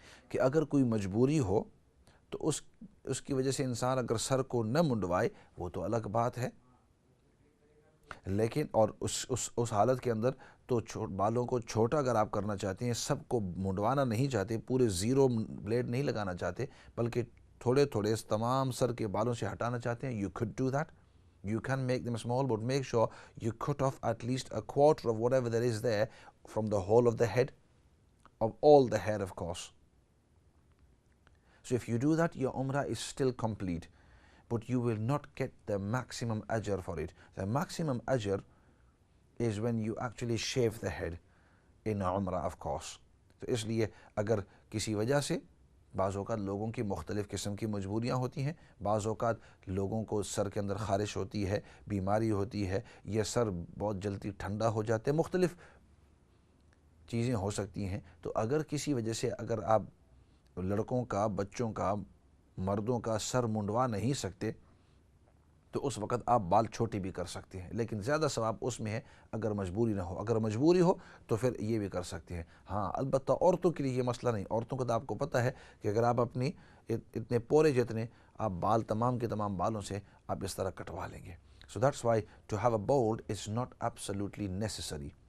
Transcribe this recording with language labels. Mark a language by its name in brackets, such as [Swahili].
[Urdu] کہ اگر کوئی مجبوری ہو تو اس کی وجہ سے انسان اگر سر کو نہ منڈوائے وہ تو الگ بات ہے، لیکن اور اس حالت کے اندر تو بالوں کو چھوٹا اگر آپ کرنا چاہتے ہیں، سب کو منڈوانا نہیں چاہتے، پورے زیرو بلیڈ نہیں لگانا چاہتے، بلکہ تھوڑے تھوڑے تمام سر کے بالوں سے ہٹانا چاہتے ہیں، [English] you could do that. You can make them small, but make sure you cut off at least a quarter of whatever there is there from the whole of the head, of all the hair of course. So if you do that, your umrah is still complete, but you will not get the maximum ajr for it. The maximum ajr is when you actually shave the head in umrah of course. [Urdu] تو اس لیے اگر کسی وجہ سے بعض اوقات لوگوں کی مختلف قسم کی مجبوریاں ہوتی ہیں، بعض اوقات لوگوں کو سر کے اندر خارش ہوتی ہے، بیماری ہوتی ہے، یا سر بہت جلدی ٹھنڈا ہو جاتے ہیں، مختلف چیزیں ہو سکتی ہیں، تو اگر کسی وجہ سے اگر آپ لڑکوں کا، بچوں کا، مردوں کا سر منڈوا نہیں سکتے تو اس وقت آپ بال چھوٹے بھی کر سکتے ہیں، لیکن زیادہ ثواب اس میں ہے اگر مجبوری نہ ہو۔ اگر مجبوری ہو تو پھر یہ بھی کر سکتے ہیں۔ ہاں البتہ عورتوں کے لیے یہ مسئلہ نہیں، عورتوں کو تو آپ کو پتہ ہے کہ اگر آپ اپنی اتنے پورے جتنے آپ بال تمام کے تمام بالوں سے آپ اس طرح کٹوا لیں گے۔ [English] So that's why to have a bald is not absolutely necessary.